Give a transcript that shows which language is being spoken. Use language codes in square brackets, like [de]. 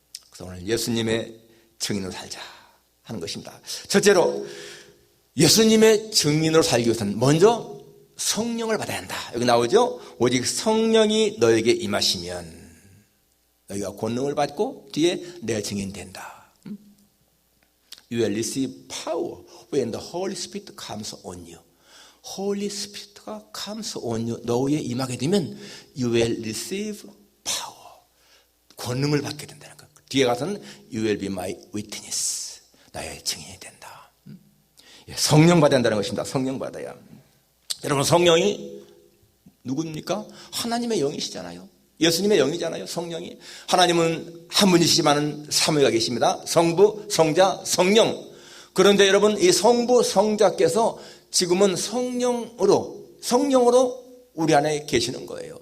[ko] 그래서 오늘 예수님의 증인으로 살자 하는 것입니다. 첫째로 예수님의 증인으로 살기 위해서는 먼저 성령을 받아야 한다. 여기 나오죠? 오직 성령이 너에게 임하시면 너희가 권능을 받고 뒤에 내 증인 된다. [en] You will receive power when the Holy Spirit comes on you. Holy Spirit가 comes on you. [ko] 너희에 임하게 되면 [en] You will receive power. [ko] 권능을 받게 된다는 것. 뒤에 가서는 [en] You will be my witness. [ko] 나의 증인이 된다. 성령 받아야 한다는 것입니다. 성령 받아야. 여러분, 성령이 누굽니까? 하나님의 영이시잖아요. 예수님의 영이잖아요. 성령이. 하나님은 한 분이시지만 삼위가 계십니다. 성부, 성자, 성령. 그런데 여러분, 이 성부, 성자께서 지금은 성령으로 우리 안에 계시는 거예요.